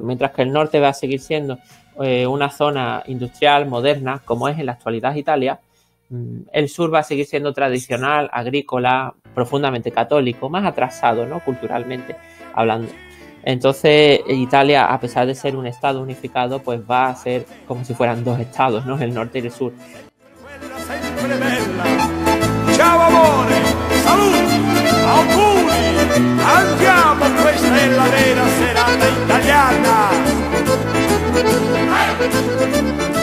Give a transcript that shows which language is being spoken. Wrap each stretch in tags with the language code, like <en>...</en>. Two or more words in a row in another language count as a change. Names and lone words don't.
<es>Mientras que el norte va a seguir siendo una zona industrial, moderna, como es en la actualidad Italia, el sur va a seguir siendo tradicional, agrícola, profundamente católico, más atrasado, ¿no? Culturalmente hablando. Entonces Italia, a pesar de ser un estado unificado, pues va a ser como si fueran dos estados, ¿no? El norte y el sur.</es> <it>Ciao amore, saluti, auguri, andiamo, questa è la vera serata italiana.</it>